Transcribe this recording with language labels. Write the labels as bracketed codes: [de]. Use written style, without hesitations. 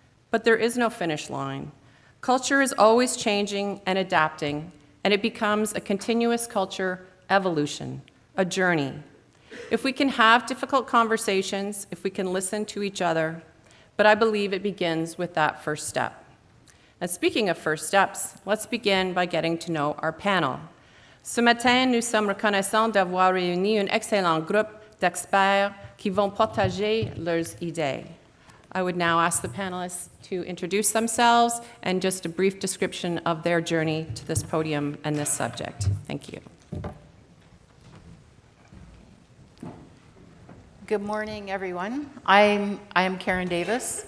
[en] But there is no finish line. Culture is always changing and adapting, and it becomes a continuous culture evolution, a journey. If we can have difficult conversations, if we can listen to each other, but I believe it begins with that first step. And speaking of first steps, let's begin by getting to know our panel. [fr] Ce matin, nous sommes reconnaissants d'avoir réuni un excellent groupe d'experts qui vont partager leurs idées. [en] I would now ask the panelists to introduce themselves and just a brief description of their journey to this podium and this subject. Thank you. Good morning, everyone. I am Karen Davis.